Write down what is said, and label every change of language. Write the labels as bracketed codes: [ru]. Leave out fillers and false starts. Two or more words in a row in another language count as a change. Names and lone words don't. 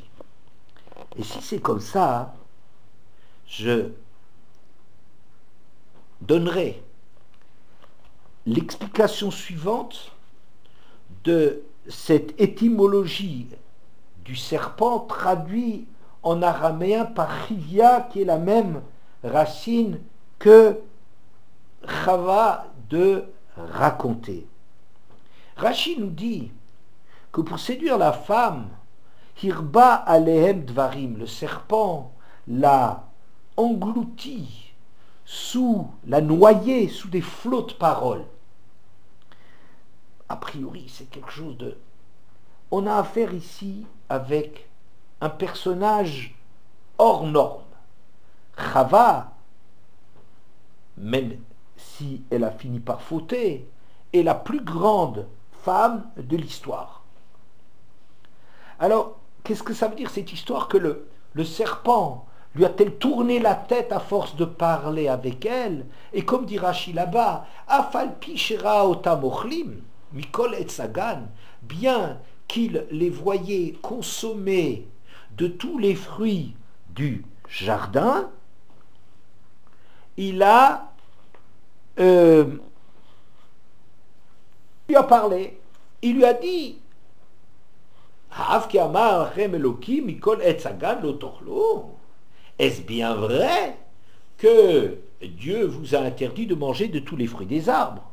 [fr] Et si c'est comme ça, je donnerai l'explication suivante de cette étymologie du serpent traduit en araméen par chivia, qui est la même racine que chava, de raconter. Rashi nous dit que pour séduire la femme, [he] הרבה עליהם דברים, [fr] le serpent l'a englouti, l'a noyé sous des flots de paroles. A priori, c'est quelque chose de... On a affaire ici avec un personnage hors norme. Chava, même si elle a fini par fauter, est la plus grande femme de l'histoire. Alors, qu'est-ce que ça veut dire cette histoire, que le serpent lui a-t-elle tourné la tête à force de parler avec elle? Et comme dit Rashi là-bas, [he] אף על פי שראה אותם אוכלים, מכל עץ הגן, [fr] bien qu'il les voyait consommer de tous les fruits du jardin, il a lui a parlé, il lui a dit, est-ce bien vrai que Dieu vous a interdit de manger de tous les fruits des arbres?